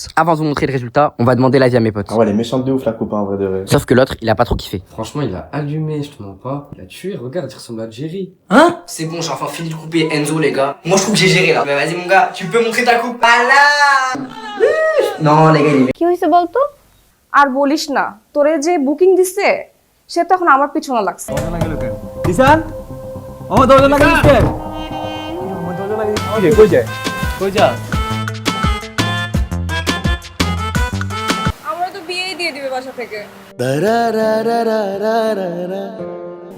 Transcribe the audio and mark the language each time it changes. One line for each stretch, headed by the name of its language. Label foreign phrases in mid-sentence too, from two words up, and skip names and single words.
French: Avant de vous montrer le résultat, on va demander l'avis à mes potes. Ah ouais, elle est méchante de ouf la coupe, en vrai de vrai. Sauf que l'autre, il a pas trop kiffé. Franchement, il a allumé, je te mens pas. Il a tué, regarde, il ressemble à Jerry. Hein? C'est bon, j'ai enfin fini de couper Enzo, les gars. Moi, je trouve que j'ai géré, là. Mais vas-y, mon gars, tu peux montrer ta coupe. Ah là! Non, les gars, il est...
Bangla: কি হয়েছে বলতো? আর বলিস না, তোরে যে বুকিং দিছে সে তখন আমার পিছনে লাগছে। দিশান আমার দরজা লাগিয়ে দিচ্ছে আমার দরজা লাগিয়ে দিচ্ছে কই যায় কই যা আমরা তো বিয়েই দিয়ে দিবে বাসা থেকে।